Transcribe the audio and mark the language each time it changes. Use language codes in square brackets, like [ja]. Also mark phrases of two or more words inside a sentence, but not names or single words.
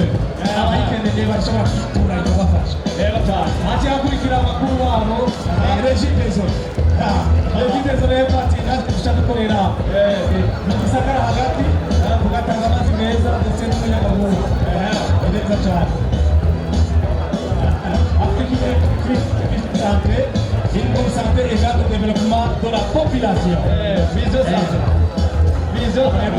[rn] abayikeneye bashobora kwitura ikabafasha hati hakurikira amakuru wabo regidezo rero bati natwe dushaka dukorera mu gisagara hagati tugatanga amazi meza ndetse n'umuyagankuba neza cyane [fr] une bonne santé égale au développement de la population. [rn] Vision,